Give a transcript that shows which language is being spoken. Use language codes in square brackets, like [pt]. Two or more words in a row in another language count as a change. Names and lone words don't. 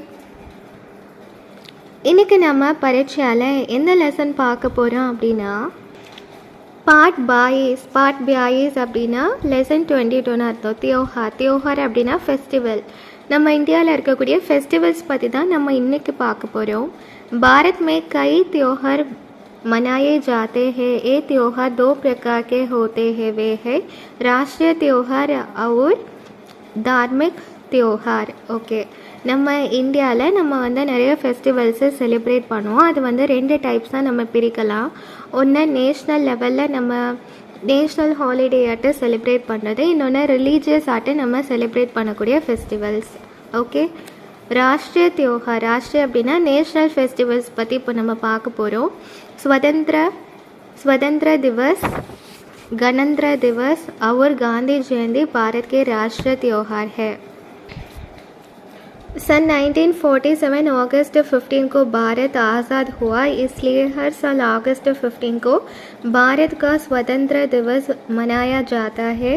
[ta] இன்றைக்கி நம்ம பரீட்சையால் எந்த லெசன் பார்க்க போகிறோம் அப்படின்னா பார்ட் 22 அப்படின்னா லெசன் 22ன்னு அர்த்தம். தியோஹார் அப்படின்னா ஃபெஸ்டிவல். நம்ம இந்தியாவில் இருக்கக்கூடிய ஃபெஸ்டிவல்ஸ் பற்றி தான் நம்ம இன்றைக்கி பார்க்க போகிறோம். [hi] பாரத் में कई त्योहार मनाए जाते हैं. ये त्योहार दो प्रकार के होते हैं. वे है राष्ट्रीय त्योहार और धार्मिक त्योहार. [ta] ஓகே, நம்ம இந்தியாவில் நம்ம நிறைய ஃபெஸ்டிவல்ஸை செலிப்ரேட் பண்ணுவோம். அது ரெண்டு டைப்ஸாக நம்ம பிரிக்கலாம். ஒன்று நேஷ்னல் லெவலில் நம்ம [en] national holiday [ta] ஆட்டு செலிப்ரேட் பண்ணுறது, இன்னொன்று ரிலீஜியஸ் ஆட்டு நம்ம செலிப்ரேட் பண்ணக்கூடிய ஃபெஸ்டிவல்ஸ். ஓகே, [hi] राष्ट्रीय त्योहार. [ta] ராஷ்ட்ரிய அப்படின்னா [en] national festivals [ta] பற்றி இப்போ நம்ம பார்க்க போகிறோம். [hi] स्वतंत्र दिवस, गणतंत्र दिवस और गांधी जयंती भारत के राष्ट्रीय त्योहार है. सन 1947 अगस्त 15 को भारत आज़ाद हुआ, इसलिए हर साल अगस्त 15 को भारत का स्वतंत्र दिवस मनाया जाता है.